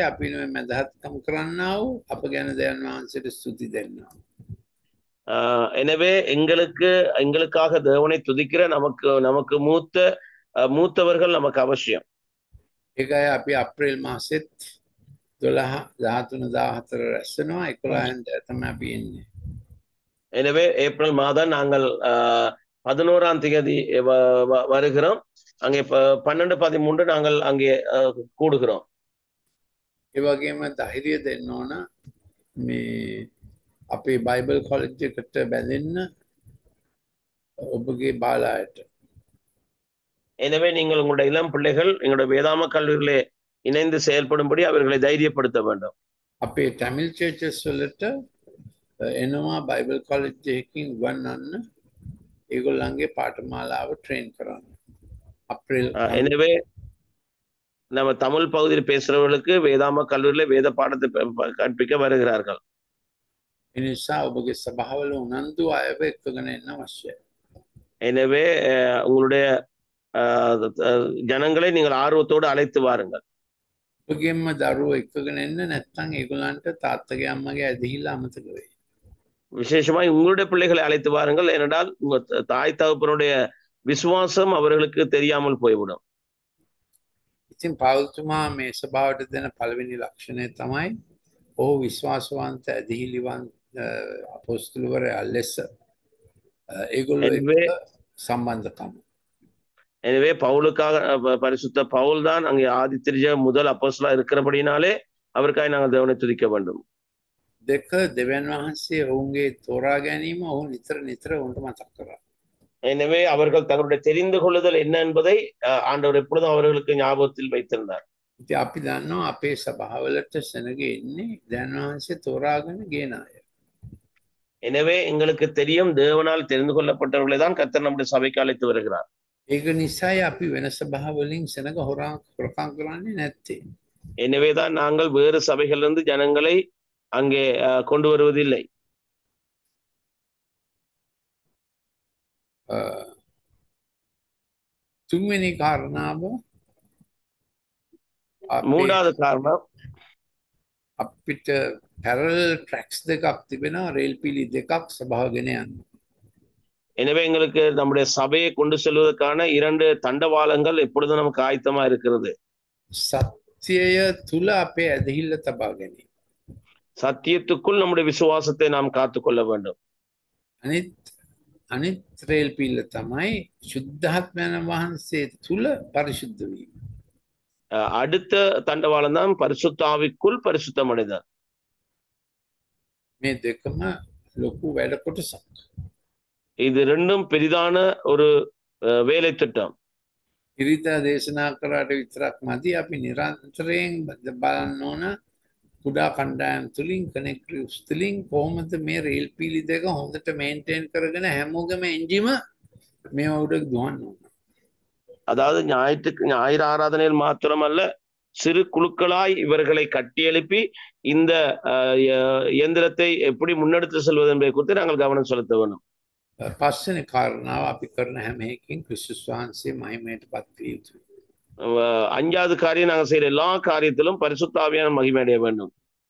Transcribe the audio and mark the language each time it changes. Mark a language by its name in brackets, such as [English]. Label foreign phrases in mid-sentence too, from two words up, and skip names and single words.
[Sinhala] අපි නෙමෙයි මදහත්කම් කරන්නා වූ අප ගැන දෙවියන් වහන්සේට ස්තුති දෙන්නා. [Tamil] எனவே எங்களுக்காக தேவனை துதிக்கிற நமக்கு மூத்தவர்கள் நமக்கு அவசியம். [Sinhala] ඒකයි අපි අප්‍රේල් මාසෙත් 12 13 14 රැස් වෙනවා. 11 තමයි අපි එන්නේ. [Tamil] எனவே ஏப்ரல் மாதம் நாங்கள் 11ஆம் தேதி வருகிறோம். அங்கே 12 13 நாங்கள் அங்கே கூடுகிறோம். [Sinhala] ඒ වගේම ධෛර්යය දෙන්න ඕන මේ අපේ [English] Bible college [Sinhala] එකට බැඳෙන්න ඔබගේ බාලයට. [Tamil] எனவே நீங்கள் உங்களுடைய இளம் பிள்ளைகள் எங்களுடைய வேதாம கல்லூரியிலே இணைந்து செயல்படும்படி அவர்களை தைரியப்படுத்த வேண்டும். [Sinhala] අපේ [English] Tamil churches [Sinhala] වලට එනවා [English] Bible college [Sinhala] එකකින් වන්නන්න ඒගොල්ලන්ගේ පාඨමාලාව ට්‍රේන් කරන්න. අප්‍රේල් [Tamil] எனவே நம்ம தமிழ் பகுதியில் பேசுறவர்களுக்கு வேதாம கல்லூரியில வேத பாடத்தை கற்பிக்க வருகிறார்கள். [Sinhala] ඒ නිසා ඔබගේ සභාවල උනන්දු අයව එක්කගෙන එන්න අවශ්‍යයි. [Tamil] எனவே உங்களுடைய ஜனங்களை நீங்கள் ஆர்வத்தோடு அழைத்து வாருங்கள். [Sinhala] ඔබගේම දරුවෝ එක්කගෙන එන්න නැත්නම් ඒගොල්ලන්ට තාත්තගේ අම්මගේ ඇදහිල්ල අමතක වෙයි. [Tamil] விசேஷமாய் உங்களுடைய பிள்ளைகளை அழைத்து வாருங்கள். ஏனென்றால் உங்க தாய் தகப்பனுடைய விசுவாசம் அவர்களுக்கு தெரியாமல் போய்விடும். [Sinhala] ඉතින් පාවුල්තුමා මේ සභාවට දෙන පළවෙනි ලක්ෂණය තමයි ඔහු විශ්වාසවන්ත ඇදහිලිවන්ත අපොස්තුලවරයා ලෙස ඒගොල්ලෝ එක්ක සම්බන්ධකම. [Tamil] எனவே பவுலுக்காக பரிசுத்த பவுல் தான் அங்கே ஆதித்திரிய முதல் அப்போஸ்தலரா இருக்கிறபடினாலே அவருக்காக நாங்கள் தேவனை துதிக்க வேண்டும். [Sinhala] දෙක දෙවියන් වහන්සේ ඔවුන්ගේ තෝරා ගැනීම ඔහු නිතර නිතර ඔවුන්ට මතක් කරා. [Tamil] எனவே அவர்கள் தங்களுடைய தெரிந்து கொள்ளுதல் என்ன என்பதை ஆண்டவர் எப்பொழுதும் அவர்களுக்கு ஞாபகத்தில் வைத்திருந்தார். [Sinhala] ඉතින් අපි දන්නවා අපේ සභාවලට සෙනග එන්නේ දෙවියන් වහන්සේ තෝරාගෙන ගෙන අය. [Tamil] எனவே எங்களுக்கு தெரியும் தேவனால் தெரிந்து கொள்ளப்பட்டவர்களை தான் கர்த்தர் நம்முடைய சபைக்கு அழைத்து வருகிறார். [Sinhala] ඒක නිසායි අපි වෙන සභාවලින් සෙනග හොරකම් කරන්නේ නැත්තේ. [Tamil] எனவேதான் நாங்கள் வேறு சபைகளிலிருந்து ஜனங்களை அங்கே கொண்டு வருவதில்லை. [Sinhala] තුන්වෙනි කාරණාව [Tamil] மூன்றாவது காரணம் [Sinhala] අපිට [English] parallel tracks [Sinhala] දෙකක් තිබෙනවා රේල් පිලි දෙකක් සභාව ගෙන යන්න. [Tamil] எனவே எங்களுக்கு நம்முடைய சபையை கொண்டு செல்வதற்கான 2 தண்டவாளங்கள் எப்பொழுதும் நமக்கு ஆயத்தமா இருக்கிறது. [Sinhala] සත්‍යය තුළ අපේ ඇදහිල්ල තබා ගැනීම. [Tamil] சத்தியத்துக்குள் நம்முடைய விசுவாசத்தை நாம் காத்துக்கொள்ள வேண்டும். [Sinhala] අනිත් රේල් පිල්ල තමයි ශුද්ධාත්මයන් වහන්සේ තුළ පරිශුද්ධ වීම. [Tamil] அடுத்த தண்டவாளம் தான் பரிசுத்த ஆவிக்குள் பரிசுத்தம் அடைதல். [Sinhala] මේ දෙකම ලොකු වැඩ කොටසක්. [Tamil] இது 2ம் பெரிதான ஒரு வேலை திட்டம். [Sinhala] ඉරිදා දේශනා කරාට විතරක් මදි. අපි නිරන්තරයෙන් බලන්න ඕන කුඩා කණ්ඩායම් තුලින් කනෙක්ටිව්ස් තුලින් කොහොමද මේ රේල් පීලි දෙක හොඳට මේන්ටේන් කරගෙන හැමෝගේම එන්ජිම මේව උඩ දුවන්න ඕන. [Tamil] அதாவது ஞாயிறு ஆராதனையில் மாத்திரமல்ல, சிறு குழுக்களாய் இவர்களை கட்டியெழுப்பி இந்த இயந்திரத்தை எப்படி முன்னெடுத்து செல்வது என்பதை குறித்து நாங்கள் கவனம் செலுத்த வேண்டும். [Sinhala] පස්වෙනි කාරණාව අපි කරන හැම එකකින් ක්‍රිස්තුස් වහන්සේ මහිමයට පත් විය යුතුයි. [Tamil] 5வது காரியம், நாங்கள் செய்யற எல்லா காரியத்திலும் பரிசுத்த ஆவியான மகிமை அடைய வேண்டும்.